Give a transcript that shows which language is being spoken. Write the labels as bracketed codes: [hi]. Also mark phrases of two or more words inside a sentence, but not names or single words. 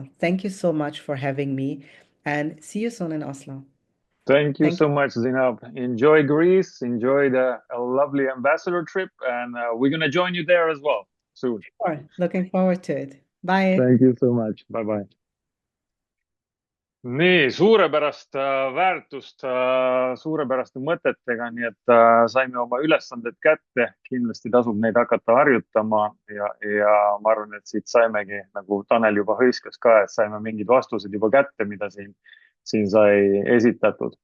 [en] Thank you so much for having me, and see you soon in Oslo. Thank you Thank so much, Zinab. Enjoy Greece, enjoy the lovely ambassador trip, and we're going to join you there as well soon. Sure. Looking forward to it. Bye. Thank you so much. Bye-bye. [et] Nii, suurepärast väärtust, suurepäraste mõtetega, nii et saime oma ülesanded kätte, kindlasti tasub neid hakata harjutama ja ma arvan, et siit saimegi, nagu Tanel juba hõiskas ka, et saime mingid vastused juba kätte, mida siin sai esitatud.